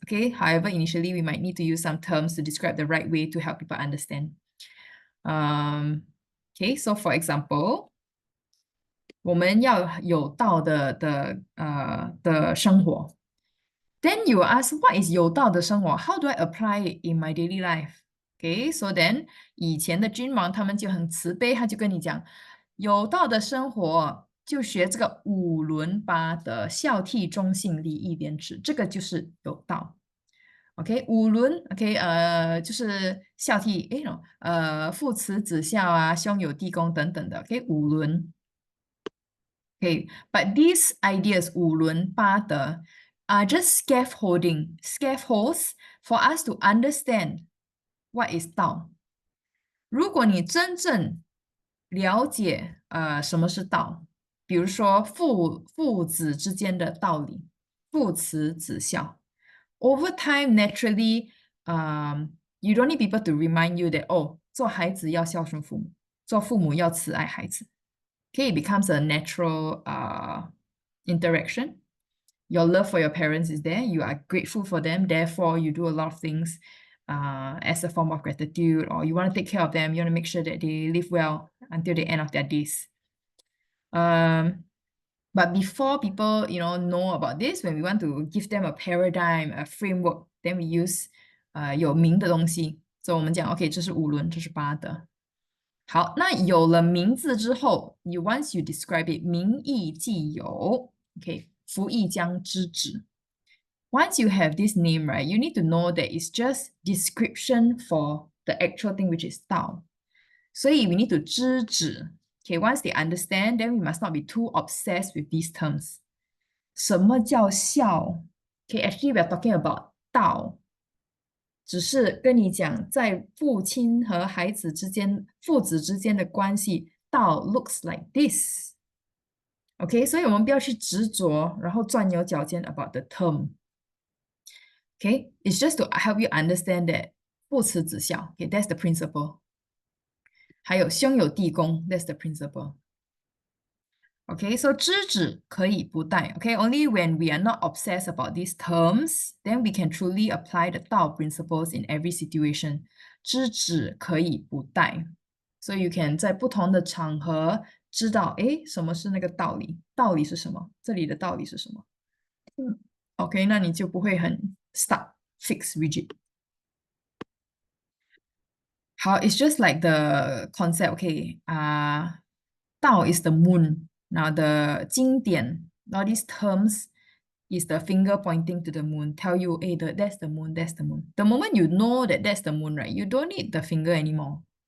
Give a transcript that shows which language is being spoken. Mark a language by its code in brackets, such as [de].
[en] Okay, however, initially we might need to use some terms to describe the right way to help people understand. Okay, so for example, [zh] 我们要有道的生活. [en] Then you will ask, what is 有道的生活? How do I apply it in my daily life? [zh] Okay, so then 以前的君王他们就很慈悲，他就跟你讲，有道的生活就学这个五伦八德，孝悌忠信礼义廉耻，这个就是有道。 OK， 五伦 OK， 就是孝悌，父慈子孝啊，兄友弟恭等等的。 OK， 五伦。 [en] Okay, but these ideas 五伦八德 are just scaffolds for us to understand what is 道。 [zh] 如果你真正了解什么是道，比如说父子之间的道理，父慈子孝。 [en] Over time, naturally, you don't need people to remind you that [zh] 做孩子要孝顺父母，做父母要慈爱孩子。 [en] Okay, it becomes a natural interaction. Your love for your parents is there. You are grateful for them. Therefore, you do a lot of things as a form of gratitude, or you want to take care of them. You want to make sure that they live well until the end of their days. But before people, know about this, when we want to give them a paradigm, a framework, then we use [zh] 有名的东西。所以我们讲 ，OK， 这是五伦，这是八德。好，那有了名字之后 [en] once you describe it, [zh] 名义既有 ，OK， 夫亦将知止。 [en] Once you have this name, right, you need to know that it's just description for the actual thing, which is 道。 [zh] 所以 [en] we need to 知止。 Okay, once they understand, then we must not be too obsessed with these terms. [zh] 什么叫孝 ？ [en] Okay, actually we are talking about [zh] 道。只是跟你讲，在父亲和孩子之间、父子之间的关系，道 [en] looks like this。 [zh] OK， 所以我们不要去执着，然后钻牛角尖 [en] about the term。 OK，it's just to help you understand that [zh] 父慈子孝， [en] OK，that's the principle。 [zh] 还有兄友弟恭 ， [en] that's the principle。 [zh] Okay, so 知止可以不殆. [en] Okay, only when we are not obsessed about these terms, then we can truly apply the Tao principles in every situation. [zh] 知止可以不殆. [en] So you can [zh] 在不同的场合知道，诶，什么是那个道理？道理是什么？这里的道理是什么？OK， 那你就不会很 [en] stuck, fixed, rigid. How it's just like the concept, okay, Dao is the moon. Now the 经典, all these terms is the finger pointing to the moon, tell you, hey, that's the moon, that's the moon. The moment you know that that's the moon, right, you don't need the finger anymore.